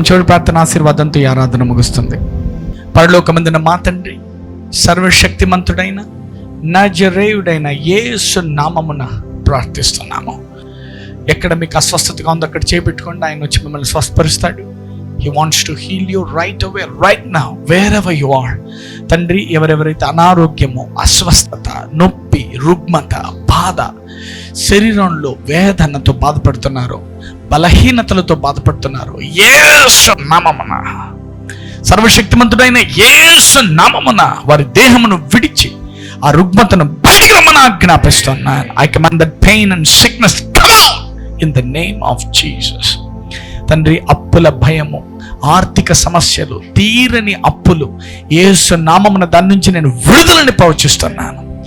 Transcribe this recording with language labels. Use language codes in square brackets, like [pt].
[te] చివరి ప్రార్థన ఆశీర్వాదంతో ఈ ఆరాధన ముగుస్తుంది. పరలోకమందున మా తండ్రి, సర్వశక్తిమంతుడైన నజరేయుడైన యేసు నామమున ప్రార్థిస్తున్నాము. ఎక్కడ మీకు అస్వస్థతగా ఉందో అక్కడ చేపెట్టుకోండి. ఆయన వచ్చి మిమ్మల్ని స్వస్థపరుస్తాడు. [en] He wants to heal you right away, right now, wherever you are. [te] తండ్రి, ఎవరెవరైతే అనారోగ్యము, అస్వస్థత, నొప్పి, రుగ్మత, బాధ, శరీరంలో వేదనతో బాధపడుతున్నారో, బలహీనతలతో బాధపడుతున్నారో, యేసు నామమున, సర్వశక్తిమంతుడైన యేసు నామమున వారి దేహమును విడిచి ఆ రుగ్మతను బయటికి రమ్మని ఆజ్ఞాపిస్తున్నాను. [en] I command that pain and sickness come out in the name of Jesus. [te] తండ్రి, అప్పుల భయము, ఆర్థిక సమస్యలు, తీరని అప్పులు, యేసు నామమున దాని నుంచి నేను విడుదలని ప్రవచిస్తున్నాను.